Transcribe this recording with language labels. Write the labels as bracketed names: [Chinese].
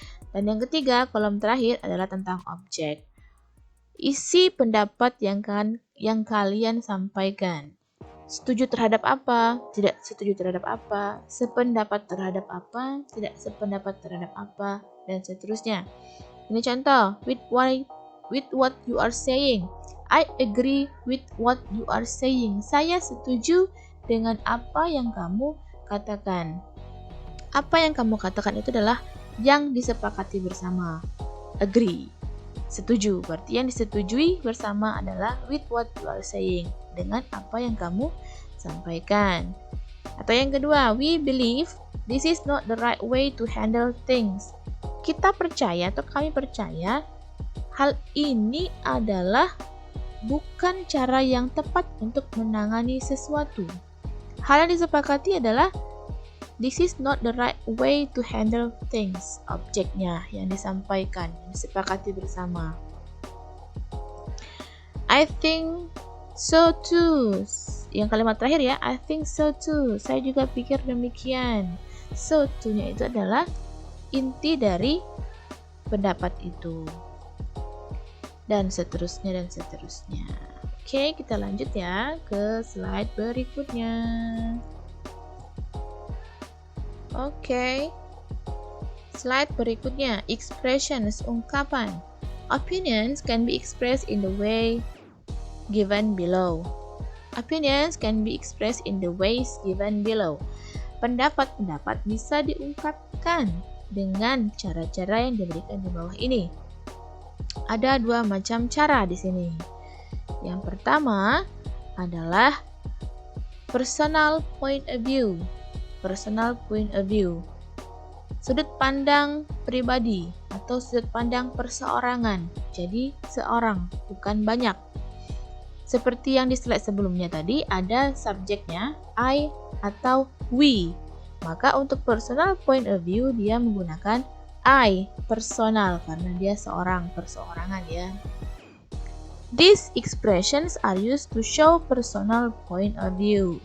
[Indonesian] Dan yang ketiga, kolom terakhir adalah tentang objek. Isi pendapat yang kalian sampaikan. Setuju terhadap apa, tidak setuju terhadap apa, sependapat terhadap apa, tidak sependapat terhadap apa, dan seterusnya. Ini contoh, [English] with what you are saying. I agree with what you are saying. [Indonesian] Saya setuju dengan apa yang kamu katakan. Apa yang kamu katakan itu adalah yang disepakati bersama. Agree. Setuju. Berarti yang disetujui bersama adalah [English] with what you are saying. [Indonesian] Dengan apa yang kamu sampaikan. Atau yang kedua, [English] we believe this is not the right way to handle things. [Indonesian] Kita percaya atau kami percaya hal ini adalah bukan cara yang tepat untuk menangani sesuatu. Hal yang disepakati adalah [English] this is not the right way to handle things. [Indonesian] Objeknya yang disampaikan, yang disepakati bersama. [English] I think so too. [Indonesian] Yang kalimat terakhir ya, [English] I think so too. [Indonesian] Saya juga pikir demikian. So too-nya itu adalah inti dari pendapat itu. Dan seterusnya dan seterusnya. Oke, kita lanjut ya ke slide berikutnya. Oke. Slide berikutnya, expressions, ungkapan. [English] Opinions can be expressed in the way given below. Opinions can be expressed in the ways given below. [Indonesian] Pendapat-pendapat bisa diungkapkan dengan cara-cara yang diberikan di bawah ini. Ada 2 macam cara di sini. Yang pertama adalah [English] personal point of view. Personal point of view. [Indonesian] Sudut pandang pribadi atau sudut pandang perseorangan. Jadi seorang, bukan banyak. Seperti yang di slide sebelumnya tadi, ada subjeknya I atau we. Maka untuk [English] personal point of view [Indonesian] dia menggunakan I, personal, karena dia seorang, perseorangan ya. [English] These expressions are used to show personal point of view.